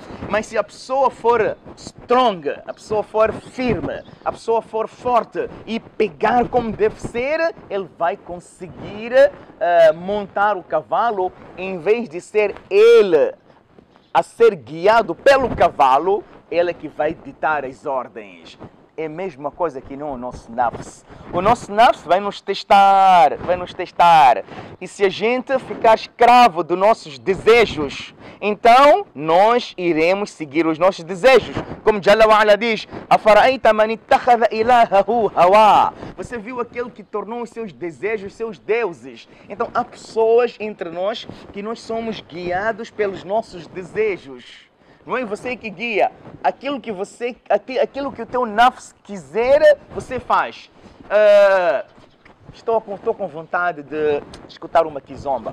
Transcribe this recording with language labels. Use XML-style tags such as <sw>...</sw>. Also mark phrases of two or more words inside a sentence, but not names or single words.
<pt>Mas se a pessoa for strong, a pessoa for firme, a pessoa for forte e pegar como deve ser, ele vai conseguir montar o cavalo, em vez de ser ele a ser guiado pelo cavalo, ele é que vai ditar as ordens. É a mesma coisa que no nosso nafs. O nosso nafs vai nos testar, E se a gente ficar escravo dos nossos desejos, então nós iremos seguir os nossos desejos.</pt> <ar>Como جل وعلا diz, "أفرأيت من اتخذ إلهه هواه."</ar> <pt>Você viu aquele que tornou os seus desejos seus deuses. Então há pessoas entre nós que nós somos guiados pelos nossos desejos. Não é você que guia. Aquilo que o teu nafs quiser, você faz. Estou com vontade de escutar uma kizomba.</pt>